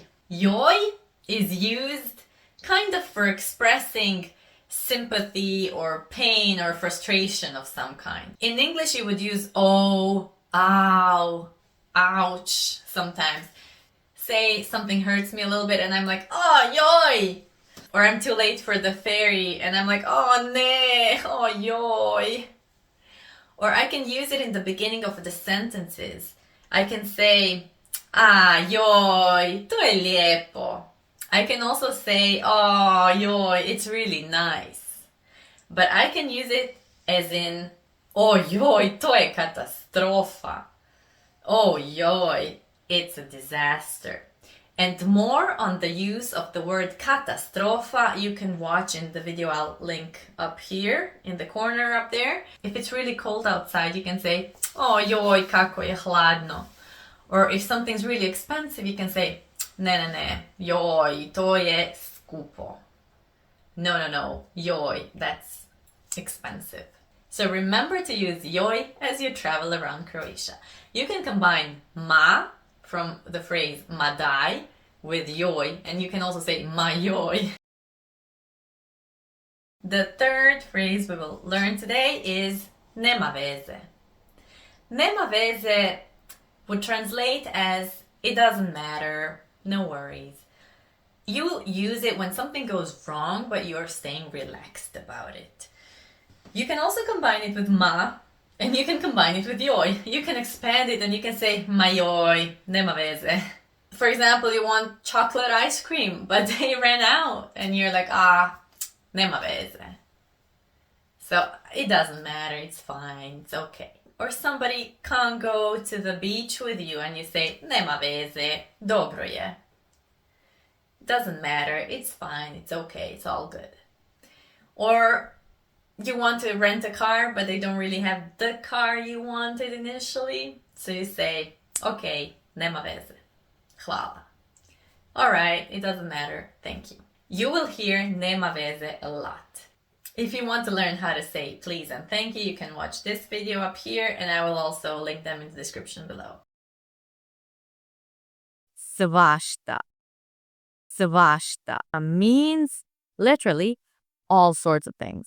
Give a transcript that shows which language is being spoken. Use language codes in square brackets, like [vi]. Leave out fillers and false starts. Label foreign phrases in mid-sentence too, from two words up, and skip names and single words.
[en] Joj is used kind of for expressing sympathy or pain or frustration of some kind. In English you would use oh, ow, ouch sometimes. Say something hurts me a little bit and I'm like, [hr] oh, joj! [en] Or I'm too late for the ferry and I'm like, [hr] oh, ne, oh, joj! [en] Or I can use it in the beginning of the sentences. I can say, [hr] joj, to je lijepo. [en] I can also say, [hr] oh, joj, [en] it's really nice. But I can use it as in, [hr] oh, joj, to je katastrofa. Oh, joj, [en] it's a disaster. And more on the use of the word katastrofa you can watch in the video I'll link up here in the corner up there. If it's really cold outside, you can say, [hr] oh, joj, kako je hladno. [en] Or if something's really expensive, you can say, [hr] ne, joj, to je skupo. [en] No, joj, that's expensive. So remember to use joj as you travel around Croatia. You can combine ma from the phrase Madaj with joj, and you can also say [hr] ma joj. [en] The third phrase we will learn today is [hr] nema veze. Nema veze [en] would translate as it doesn't matter, no worries. You use it when something goes wrong, but you are staying relaxed about it. You can also combine it with ma, and you can combine it with joj. You can expand it and you can say [hr] ma joj, nema veze. [en] For example, you want chocolate ice cream, but they ran out, and you're like, [hr] nema veze. [en] So it doesn't matter, it's fine, it's okay. Or somebody can't go to the beach with you and you say, [hr] nema veze, dobro je. [en] Doesn't matter, it's fine, it's okay, it's all good. Or you want to rent a car, but they don't really have the car you wanted initially. So you say, [hr] okay, nema veze, hvala. [en] Alright, it doesn't matter, thank you. You will hear [hr] nema veze [en] a lot. If you want to learn how to say please and thank you can watch this video up here, and I will also link them in the description below. [hr] SVAŠTA. [en] SVAŠTA means literally all sorts of things.